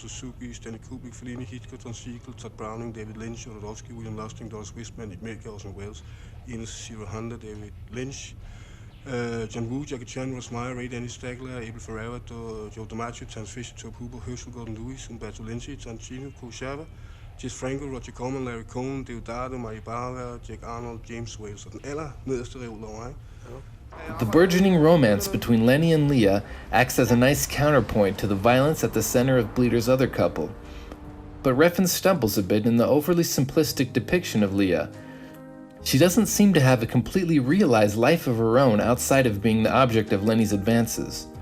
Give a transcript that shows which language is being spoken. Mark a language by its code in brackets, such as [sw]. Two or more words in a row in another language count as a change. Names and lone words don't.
[da] Suzuki, Stanley Kubrick, Fellini, Hitchcock, Don Siegel, Todd Browning, David Lynch, Jodorowsky, William Lustig, Doris Wistman, Nick Milke, Orson Welles, Ines Zero Honda, David Lynch, John Woo, Jackie Chan, Ross Meyer, Ray Dennis Stegler, Abel Ferrara, Joe DiMaggio, Terence Fisher, Tobe Hooper, Herschel Gordon Lewis, Umberto Lenzi, Tarantino, Paul Schaffer, Jess Franco, Roger Corman, Larry Cohen, Deodato, Mario Bava, Jack Arnold, James Wales, og den allernederste reol over mig. [en] The burgeoning romance between Lenny and Leah acts as a nice counterpoint to the violence at the center of Bleeder's other couple. But Refn stumbles a bit in the overly simplistic depiction of Leah. She doesn't seem to have a completely realized life of her own outside of being the object of Lenny's advances.